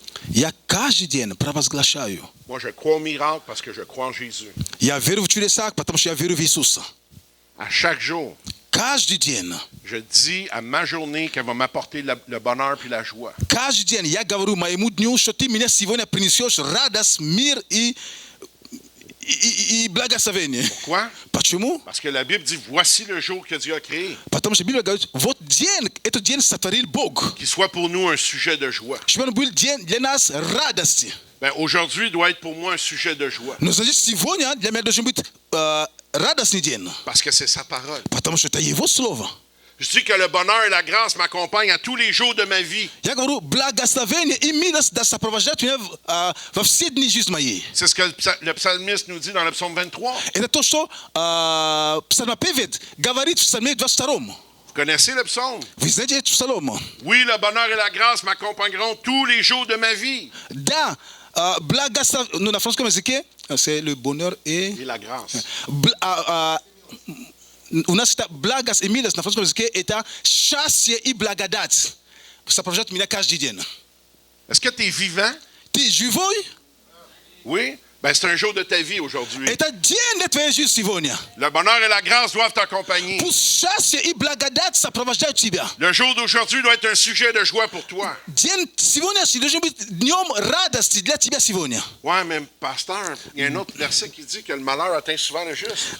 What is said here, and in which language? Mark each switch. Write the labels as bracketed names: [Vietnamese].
[Russian] Я каждый день провозглашаю. [French] Moi, je crois au miracle parce que je crois en Jésus. [Russian] Я верю в чудеса, потому что я верю в Иисуса. [French] À chaque jour, [Russian] Каждый день. [French] je dis à ma journée qu'elle va m'apporter le bonheur puis la joie. [Russian] Каждый день я говорю моему дню, что ты меня сегодня принесешь радость, мир и благословение. [French] Pourquoi? [Russian] Почему? [French] Parce que la Bible dit, voici le jour que Dieu a créé. [Russian] Потому что Библия говорит, вот день, этот день сотворил Бог. [French] Qu'il soit pour nous un sujet de joie. [Russian] Чтобы он был день для нас радости. [French] Ben, aujourd'hui doit être pour moi un sujet de joie. [Russian] Но значит, сегодня для меня должен быть радостный день. [French] Parce que c'est sa parole. [Russian] Потому что это Его Слово. [French] Je dis que le bonheur et la grâce m'accompagnent à tous les jours de ma vie. [Russian] Я говорю, благословение и милость да сопровождают меня во все дни жизни моей. [French] C'est ce que le psalmiste nous dit dans le psaume 23. [Russian] Это то, что псалмопевец говорит в псалме 22. [French] Vous connaissez le psaume? [Russian] Вы знаете этот псалом? [French] Oui, le bonheur et la grâce m'accompagneront tous les jours de ma vie. [Russian] Да, благословение, ну, на французском языке, [French] c'est le bonheur et Et la grâce. [Russian] У нас это благость и милость на французском языке, это счастье и благодать. Сопровождают меня каждый день. [French] Est-ce que tu es vivant? [Russian] Ты живой? [French] Oui. Ben, c'est un jour de ta vie aujourd'hui. [Russian] Это день для твоей жизни сегодня. [French] Le bonheur et la grâce doivent t'accompagner. [Russian] Пусть счастье и благодать сопровождают тебя. [French] Le jour d'aujourd'hui doit être un sujet de joie pour toi. [Russian] День сегодняшний должен быть днем радости для тебя сегодня. [French] Ouais, mais pasteur, il y a un autre verset qui dit que le malheur atteint souvent le juste.